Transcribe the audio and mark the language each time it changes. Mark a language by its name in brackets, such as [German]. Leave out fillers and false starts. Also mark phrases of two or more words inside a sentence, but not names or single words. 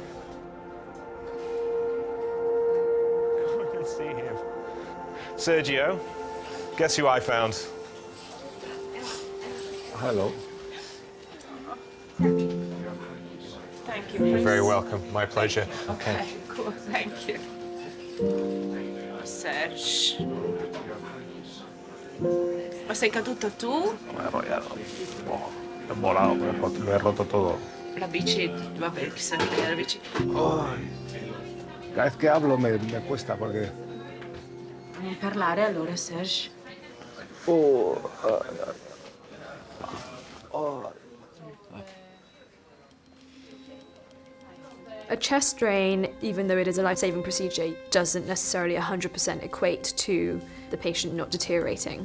[English] Let's see him. Sergio, guess who I found? Hello. Thank you. You're very welcome. My pleasure. Okay, cool. Thank you. Serge. [Italian] Ma sei caduto tu? [Spanish] He volado, me he roto todo. [Italian] La bici, vabbè, chissà che la bici. [Spanish] Cada vez que hablo me cuesta porque... [Italian] Non parlare allora, Serge. [English] A chest drain, even though it is a life-saving procedure, doesn't necessarily 100% equate to the patient not deteriorating.